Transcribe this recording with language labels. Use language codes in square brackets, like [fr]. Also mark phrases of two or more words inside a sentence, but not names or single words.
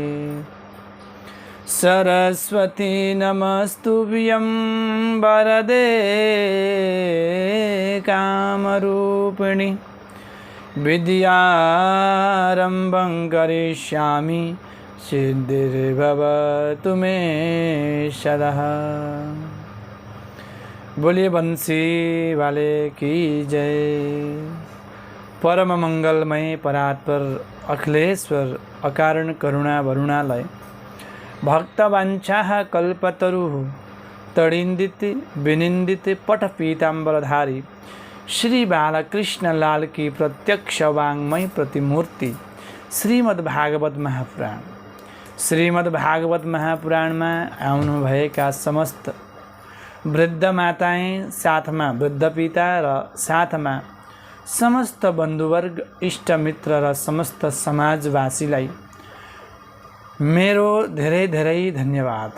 [sa] सरस्वती नमस्तुभ्यं वरदे कामरूपिणि विद्यारम्भं करिष्यामि सिद्धिर्भवतु मे सदा। [hi] बोलिए बंसी वाले की जय। परम मंगलमय परात्पर अखिलेश्वर अकारण करुणा वरुणालय भक्तवांछाः कल्पतरुः तड़िंदित विनिंदित पट पीतांबरधारी श्री बालकृष्ण लाल की प्रत्यक्ष वांग्मय प्रतिमूर्ति श्रीमद्भागवत महापुराण। [ne] श्रीमद्भागवत महापुराण में आउनु भएका समस्त वृद्ध माताएं, साथमा वृद्ध पिता र साथमा समस्त बन्धुवर्ग इष्टमित्र र समस्त समाजवासीलाई मेरो धेरै धेरै धन्यवाद।